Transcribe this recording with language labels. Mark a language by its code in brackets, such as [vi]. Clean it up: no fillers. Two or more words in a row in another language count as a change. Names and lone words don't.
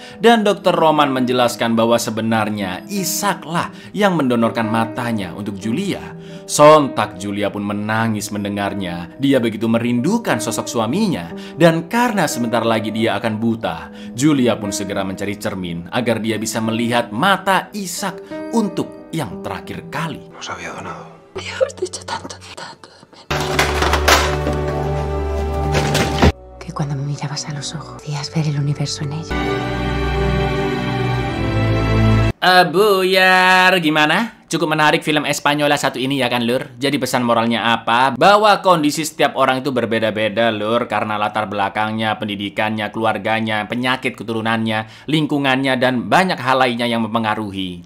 [id] Dan dokter Roman menjelaskan bahwa sebenarnya Ishaklah yang mendonorkan matanya untuk Julia. Sontak Julia pun menangis mendengarnya. Dia begitu merindukan sosok suaminya. Dan karena sebentar lagi dia akan buta, Julia pun segera mencari cermin agar dia bisa melihat mata Ishak untuk yang terakhir kali. [es] Nos había donado. Habíamos dicho tanto de que cuando me mirabas a los ojos podías ver el universo en ella. [id] Buyar, gimana? Cukup menarik film Espanyola satu ini ya kan, lur? Jadi pesan moralnya apa? Bahwa kondisi setiap orang itu berbeda-beda, lur. Karena latar belakangnya, pendidikannya, keluarganya, penyakit keturunannya, lingkungannya, dan banyak hal lainnya yang mempengaruhi.